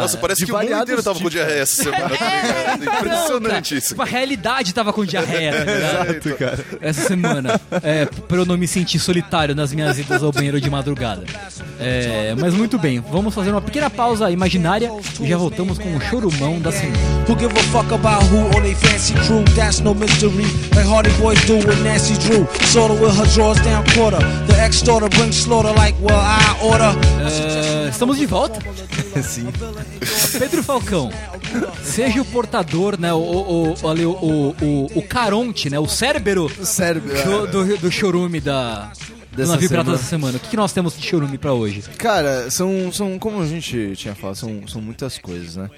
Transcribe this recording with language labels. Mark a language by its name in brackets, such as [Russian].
[Portuguese] Nossa, parece que o mundo inteiro tava com diarreia essa semana. Cara. Impressionante isso. A realidade tava com diarreia. Né? Exato, cara. Essa semana. Pra eu não me sentir solitário nas minhas idas ao banheiro de madrugada. Mas muito bem. Vamos fazer uma pequena pausa imaginária e já voltamos com o churumão da semana. [English] Who give a fuck about who on a fancy crew? That's no mystery. Like Hardy Boys do with Nancy Drew. Sorta with her drawers down quarter. The ex-daughter brings slaughter like well I order. [Portuguese] Estamos de volta. Sim. Pedro Falcão, seja o portador, né? O Caronte, né? O cérebro. Do churume do Navio Pirata dessa semana. O que nós temos de churume pra hoje? Cara, são como a gente tinha falado, são muitas coisas, né?